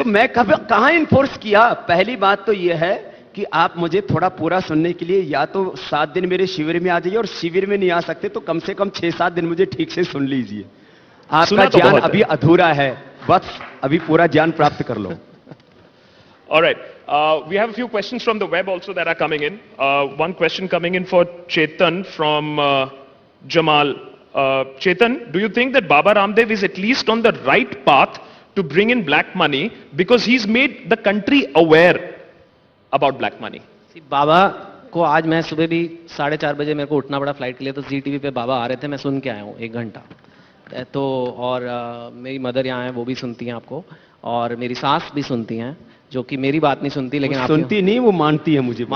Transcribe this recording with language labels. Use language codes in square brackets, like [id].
[hi] तो मैं कहां इन्फोर्स किया? पहली बात तो ये है कि आप मुझे थोड़ा पूरा सुनने के लिए या तो 7 दिन मेरे शिविर में आ जाइए, और शिविर में नहीं आ सकते तो कम से कम 6-7 दिन मुझे ठीक से सुन लीजिए। आपका तो ज्ञान बहुत है। अभी अधूरा है, बस अभी पूरा ज्ञान प्राप्त कर लो। [en] All right. We have a few questions from the web also that are coming in. One question coming in for Chetan from Jamal. Chetan, do you think that Baba Ramdev is at least on the right path to bring in black money because he's made the country aware about black money? [hi] बाबा को आज मैं सुबह भी 4:30 बजे मेरे को उठना पड़ा फ्लाइट के लिए, तो जी टीवी पे बाबा आ रहे थे, मैं सुन के आया हूँ 1 घंटा। तो और मेरी मदर यहाँ है, वो भी सुनती हैं आपको, और मेरी सास भी सुनती हैं, जो कि मेरी बात नहीं सुनती, लेकिन आप सुनती नहीं, वो मानती है मुझे,